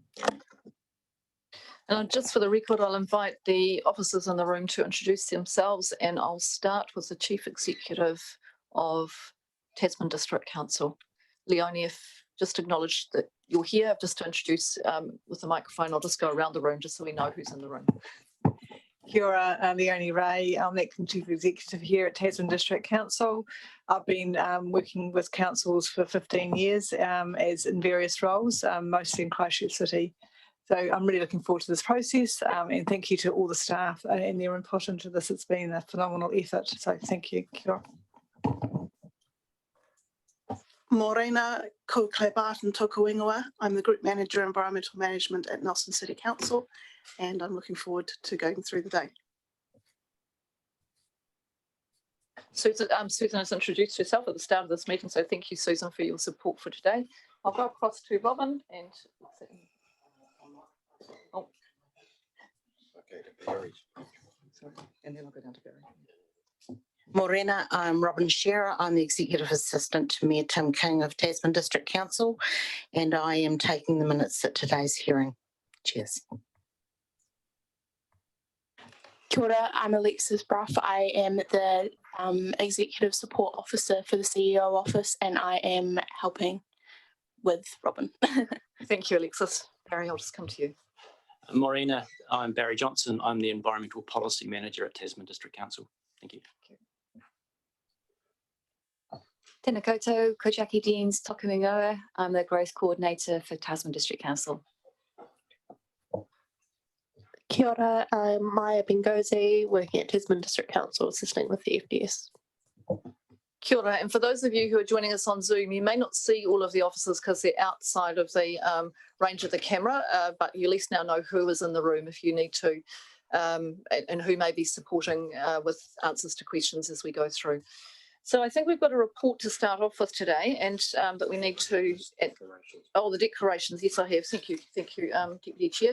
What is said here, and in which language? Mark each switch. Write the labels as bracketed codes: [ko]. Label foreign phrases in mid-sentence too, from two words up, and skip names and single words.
[en] And just for the record, I'll invite the officers in the room to introduce themselves, and I'll start with the Chief Executive of Tasman District Council. Leonie, if just acknowledge that you're here, just to introduce with the microphone, I'll just go around the room just so we know who's in the room. [mi] Kia ora, Leonie Ray. [en] I'm Acting Chief Executive here at Tasman District Council. I've been working with councils for 15 years as in various roles, mostly in Christchurch City. So I'm really looking forward to this process and thank you to all the staff and their input into this. It's been a phenomenal effort. So thank you. [mi] Kia ora. Morena, ko Claire Barton toka ingoa. [en] I'm the Group Manager Environmental Management at Nelson City Council, and I'm looking forward to going through the day. Susan has introduced herself at the start of this meeting, so thank you, Susan, for your support for today. I'll go across to Robin and sorry, and then I'll go down to Barry. Morena, I'm Robin Shearer. I'm the Executive Assistant to Mayor Tim King of Tasman District Council, and I am taking the minutes at today's hearing. Cheers. [mi] Kia ora, [en] I'm Alexis Bruff. I am the Executive Support Officer for the CEO office, and I am helping with Robin. Thank you, Alexis. Barry, I'll just come to you. Morena, I'm Barry Johnson. I'm the Environmental Policy Manager at Tasman District Council. Thank you. [mi] Tēnā koutou, ko Jackie Deans toku ingoa. [en] I'm the Growth Coordinator for Tasman District Council. [mi] Kia ora, [en] I'm Maya Bengozi, working at Tasman District Council, assisting with the FDS. [mi] Kia ora, [en] and for those of you who are joining us on Zoom, you may not see all of the officers because they're outside of the range of the camera, but you at least now know who is in the room if you need to, and who may be supporting with answers to questions as we go through. So I think we've got a report to start off with today, and that we need to, the declarations, yes I have, thank you, Deputy Chair.